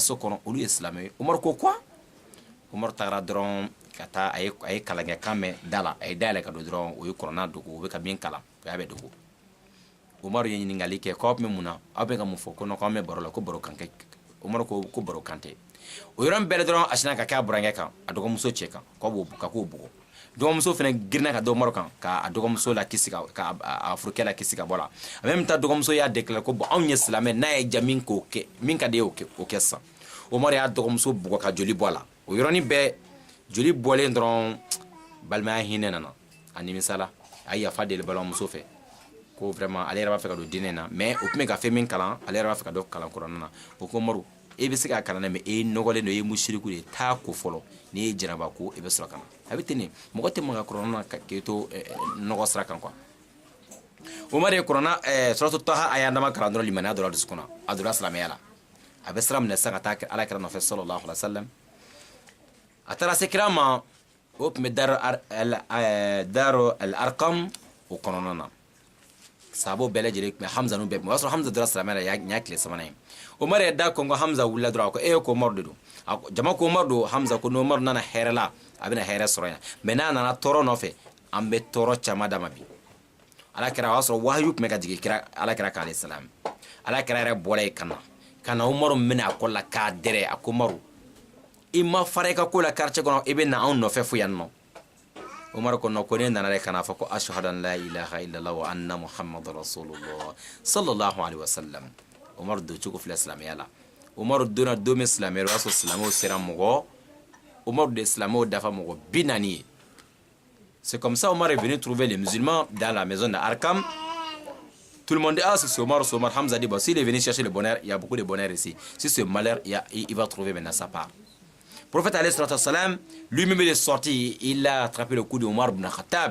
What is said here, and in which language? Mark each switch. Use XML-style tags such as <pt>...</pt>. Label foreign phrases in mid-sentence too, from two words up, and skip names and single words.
<bm>so kɔnɔ olu ye silamɛ ye Umaru ko quoi Umaru tagara dɔrɔn ka taa a ye kalankɛkan mɛn da la a ye dayɛlɛ ka don dɔrɔn o ye kuranna dogo o bɛ ka min kalan o y'a bɛ dogo Umaru ye ɲininkali kɛ k'aw bɛ mun na aw bɛ ka mun fɔ ko non k'an bɛ baro la ko baro kan tɛ Umaru ko baro kan tɛ o yɔrɔ bɛɛ dɔrɔn a sinna ka kɛ a burankɛ kan a dɔgɔmuso cɛ kan k'o bugɔ dɔgɔmuso fana girinna ka da Umaru kan k'a dɔgɔmuso la kisi k'a furukɛ la kisi ka bɔ la</bm> <fr>en même temps</fr> <bm>dɔgɔmuso y'a déclaré ko bon anw ye silamɛ n'a ye ja min k'o kɛ min ka di ye o kɛ sisan Umaru y'a dɔgɔmuso bugɔ ka joli bɔ a la o yɔrɔnin bɛɛ joli bɔlen dɔrɔn balimaya hinɛ nana a nimisala a ye yafa deli balimamuso fɛ ko vraiment ale yɛrɛ b'a fɛ ka don diinɛ na mais o tun bɛ ka fɛn min kalan ale yɛrɛ b'a fɛ ka don kalan kuranna na o ko Umaru e bɛ se k'a kalan dɛ mais e nɔgɔlen don e ye musiriku de ye taa ko fɔlɔ n'i ye jɛnɛba ko e bɛ sɔrɔ ka na a bɛ ten de mɔgɔ tɛ maga kuranna na k'e to nɔgɔ sira kan quoi Umaru ye kuranna suratu Taha a y'a dama kalan dɔrɔn limaniya donna dusukun na a donna silamɛya la a bɛ sira minɛ sisan ka taa alakira nɔfɛ</bm> <ar>صلى الله عليه وسلم</ar> <bm>a taara se kira ma o tun bɛ Daru al-Arqam o kɔnɔna na sahabaw bɛɛ lajɛlen tun bɛ Hamza n'u bɛɛ tun bɛ o y'a sɔrɔ Hamza donna silamɛya la nin y'a tile sabanan ye Umaru ye da kɔn ko Hamza wulila dɔrɔn a ko ko Umaru de don jama ko Umaru don Hamza ko Umaru nana hɛrɛ la a bɛna hɛrɛ sɔrɔ yan mais n'a nana tɔɔrɔ nɔfɛ an bɛ tɔɔrɔ caman d'a ma bi alakira o y'a sɔrɔ wahayu tun bɛ ka jigin alakira kan</bm> <ar>عليه السلام</ar> <bm>alakira yɛrɛ bɔra yen ka na Umaru minɛ a kɔ la k'a dɛrɛ a ko Umaru i ma fara i ka ko la quartier kɔnɔ i bɛ na anw nɔfɛ fo yan nɔ Umaru ko non ko ne nana de kana fɔ ko</bm> <ar>أشهد أن لا إله إلا الله وأن محمدا رسول الله صلى الله عليه وسلم</ar> <bm>Umaru do cogo filɛ silamɛya la Umaru donna don min silamɛya o y'a sɔrɔ silamɛw sera mɔgɔ Umaru de silamɛw dafa mɔgɔ 40 ye</bm> <fr>c'est comme ça Umaru est venu trouver les musulmans dans la maison d'Arqam tout le monde dit ah c'est Omar Hamza dit bon s'il est venu chercher le bonheur il y a beaucoup de bonheur ici si c'est malheur il va trouver maintenant sa part Prophète</fr> <ar>عليه السلام,</ar> <fr>lui-même il est sorti, il a attrapé le coup d'Omar ibn Khattab.</fr>